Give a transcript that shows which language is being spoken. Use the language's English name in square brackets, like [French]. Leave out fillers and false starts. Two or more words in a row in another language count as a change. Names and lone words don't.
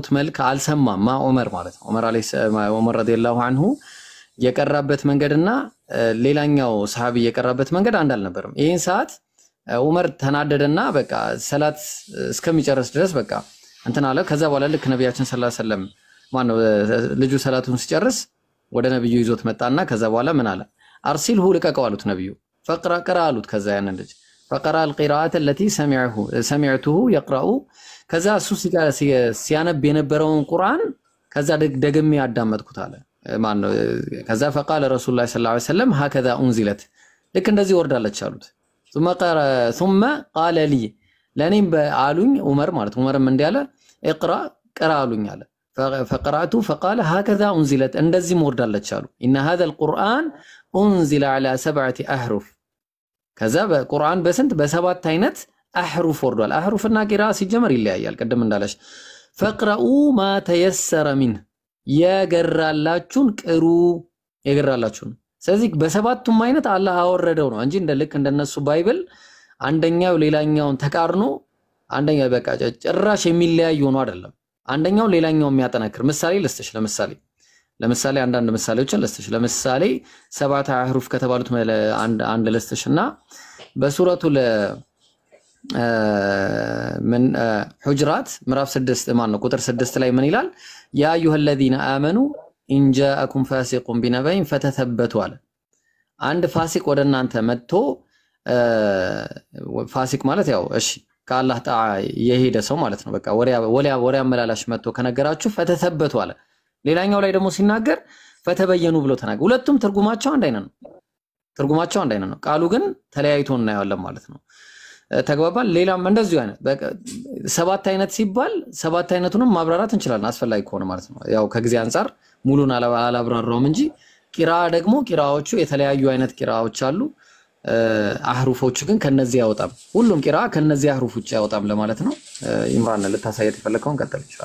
[Amharic] መልክ አልሰማም። ዑመር ማለት ነው። ዑመር [Arabic] رضي الله عنه [Amharic] የቀራበት መንገድና ሌላኛው ሰሃቢ የቀራበት መንገድ አንድ አልነበረም። ይሄን ሰዓት ዑመር ተናደደና በቃ ሰላት እስከሚጨርስ ድረስ በቃ እንትን አለ። ከዛ በኋላ ልክ ነብያችን [Arabic] صلى الله عليه وسلم [Amharic] ልጁ ሰላቱን ሲጨርስ ወደ ነብዩ ይዞት መጣና ከዛ በኋላ ምን አለ? አርሲልሁ ልቀቀው አሉት ነብዩ። ፈቅራ ቀራ አሉት። ከዛ ያንን ልጅ [Arabic] فقرأ القراءة التي سمعته يقرأ [Amharic] ከዛ እሱ ሲያነብ የነበረውን ቁርአን ከዛ ደግሜ ያዳመጥኩት አለ። ማነው? ከዛ [Arabic] فقال رسول الله صلى الله عليه وسلم هكذا انزلت [Amharic] ልክ እንደዚህ ወርዳለች አሉት። [Arabic] ثم قال لي [Amharic] ለኔም በአሉኝ ዑመር ማለት ዑመርም እንዲያለ اقرأ ቀራ አሉኝ አለ። [Arabic] فقرأت فقال هكذا أنزلت [Amharic] እንደዚህ ወርዳለች አሉ [Arabic] إن هذا القرآن أنزل على 7 أحرف [Amharic] ከዛ በቁርአን በስንት በሰባት አይነት አህሩፍ ወርዷል አህሩፍና ቂራ ሲጀመር ይለያያል ቀደም እንዳለሽ فقرأوا [Arabic] ما تيسر منه [Amharic] የገራላችሁን ቅሩ የገራላችሁን ስለዚህ በሰባቱም አይነት አላህ አወረደው ነው እንጂ እንደልክ እንደነሱ ባይብል አንደኛው ሌላኛውን ተቃርኖ አንደኛው በቃ ጭራሽ የሚለያዩ ነው አይደለም አንደኛው ሌላኛው የሚያጠናክር ምሳሌ ልስተሽ ለምሳሌ አንዳንድ ምሳሌዎችን ልስተሽ ለምሳሌ ሰባት አህሩፍ ከተባሉት አንድ ልስተሽና በሱረቱ [Arabic] من حجرات [Amharic] ምዕራፍ 6 ማን ነው ቁጥር 6 ላይ ምን ይላል [Arabic] يا أيها الذين آمنوا إن جاءكم فاسق بنبأ فتثبتوا [Amharic] አለ አንድ ፋሲቅ ወደ እናንተ መጥቶ ፋሲቅ ማለት ያው እሺ ከአላህ ተዓ የሄደ ሰው ማለት ነው በቃ ወሪያ አመላላሽ መጥቶ ከነገራችሁ ፈተተበቱ አለ ሌላኛው ላይ ደግሞ ሲናገር ፈተበየኑ ብሎ ተናገረ ሁለቱም ትርጉማቸው አንድ አይነት ነው ቃሉ ግን ተለያይቶ እናያለን ማለት ነው ተግባባን ሌላም እንደዚሁ አይነት በቃ ሰባት አይነት ሲባል ሰባት አይነቱንም ማብራራት እንችላለን አስፈላጊ ከሆነ ማለት ነው ያው ከጊዜ አንፃር ሙሉን አላብራራውም እንጂ ቂራ ደግሞ ቂራዎቹ የተለያዩ አይነት ቂራዎች አሉ አህሩፎቹ ግን ከነዚህ ያወጣም ሁሉም ቂራ ከነዚህ አህሩፎች ያወጣም ለማለት ነው ኢምራን ልታሳየት የፈለከውን ቀጥል ይችላል